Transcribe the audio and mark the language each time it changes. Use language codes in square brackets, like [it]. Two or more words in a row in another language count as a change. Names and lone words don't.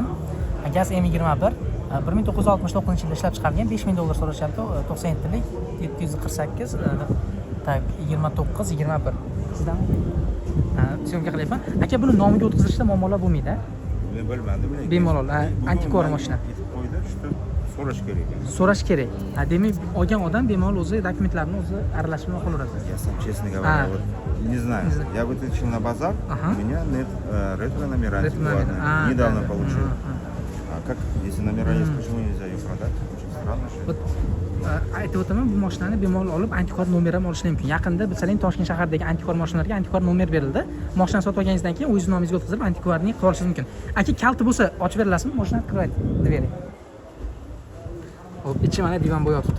[uz] Gaz M21 1969-yilda ishlab chiqarilgan, $5000 so'rashyapti, 97lik 748 tak 29-21. Sizdan syomka qilyapman. Aka, buni nomiga o'tkazishda muammolar bo'lmaydi? Men bilmadim. Bemalol, antikvar mashina. So'rash kerak. So'rash kerak. Demak, olgan odam bemalol o'zi dokumentlarini o'zi aralashtirib qo'yaveradi. [ru] Я сам, честно говоря, вот не знаю. Я вытащил на базар, у меня нет ретро-номера антикварные. Недавно получил. А как, если номера есть, почему нельзя ее продать? Очень странно, что [uz] aytib o'taman, bu mashinani bemalol olib antikvar nomer ham olish mumkin. Yaqinda masalan Toshkent shahridagi antikvar mashinalarga antikvar nomer berildi. Mashinani sotib olganingizdan keyin o'zingiz nomingizga o'tkazib antikvarni qilib olishingiz mumkin. Aka, kalti bo'lsa ochib berilasizmi? Mashinani kirib bering. Hop, ichi mana divan bo'yotibdi.